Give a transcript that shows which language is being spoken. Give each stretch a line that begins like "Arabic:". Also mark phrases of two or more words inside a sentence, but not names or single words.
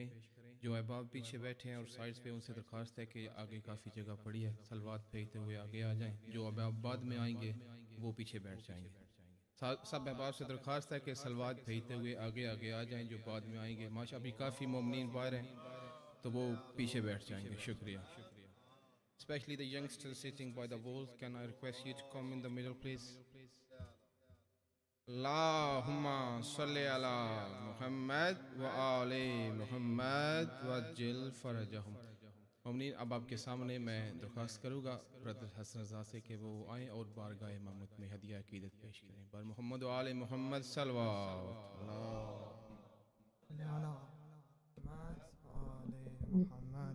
Urdu: جو احباب پیچھے بیٹھے ہیں اور سائڈز پہ ان سے درخواست ہے کہ آگے کافی جگہ پڑی ہے, سلوات پھینکتے ہوئے آگے آ جائیں. جو احباب بعد میں آئیں گے وہ پیچھے بیٹھ جائیں گے. سب احباب سے درخواست ہے کہ سلوات بھیجتے ہوئے آگے آگے آ جائیں. جو بعد میں آئیں گے ماشاء ابھی کافی مومنین باہر ہیں تو وہ پیچھے بیٹھ جائیں گے. شکریہ.
English: Especially the youngsters sitting by the walls, can I request you to come in the middle please?
Arabic: اللهم صل على محمد وآل محمد وعجل فرجهم.
Urdu: مومنین اب آپ کے سامنے میں درخواست کروں گا برادر حسن رضا سے کہ وہ آئیں اور بارگاہ امامت میں ہدیہ عقیدت پیش کریں. بر محمد و آل محمد صلوات. محمد.